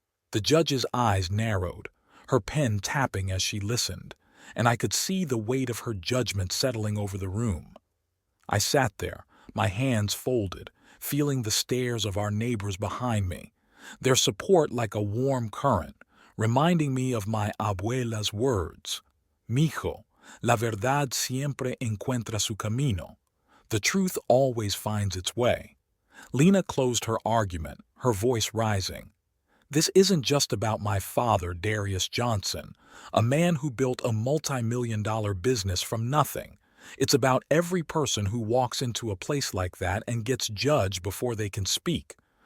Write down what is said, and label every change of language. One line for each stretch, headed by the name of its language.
English: The judge's eyes narrowed, her pen tapping as she listened, and I could see the weight of her judgment settling over the room. I sat there, my hands folded, feeling the stares of our neighbors behind me, their support like a warm current, reminding me of my abuela's words.
Spanish: "Mijo, la verdad siempre encuentra su camino."
English: The truth always finds its way. Lena closed her argument, her voice rising. "This isn't just about my father, Darius Johnson, a man who built a multi-million-dollar business from nothing. It's about every person who walks into a place like that and gets judged before they can speak.